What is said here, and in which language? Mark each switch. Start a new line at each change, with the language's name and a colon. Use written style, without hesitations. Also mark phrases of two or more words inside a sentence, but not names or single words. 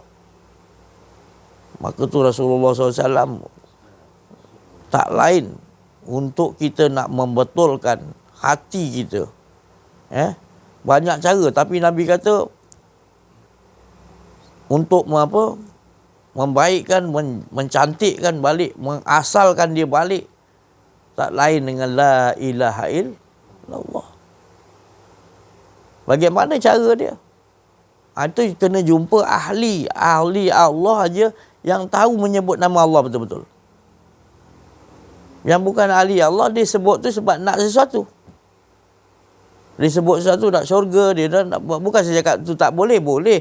Malay: Maka tu Rasulullah SAW tak lain untuk kita nak membetulkan hati kita. Banyak cara, tapi Nabi kata untuk membaikkan, mencantikkan balik, mengasalkan dia balik, tak lain dengan
Arabic: لا إله إلا الله.
Malay: Bagaimana cara dia? Itu kena jumpa ahli Allah aja yang tahu menyebut nama Allah betul-betul. Yang bukan ahli Allah, dia sebut tu sebab nak sesuatu. Dia sebut sesuatu nak syurga, dia nak, bukan saya cakap tu tak boleh, boleh.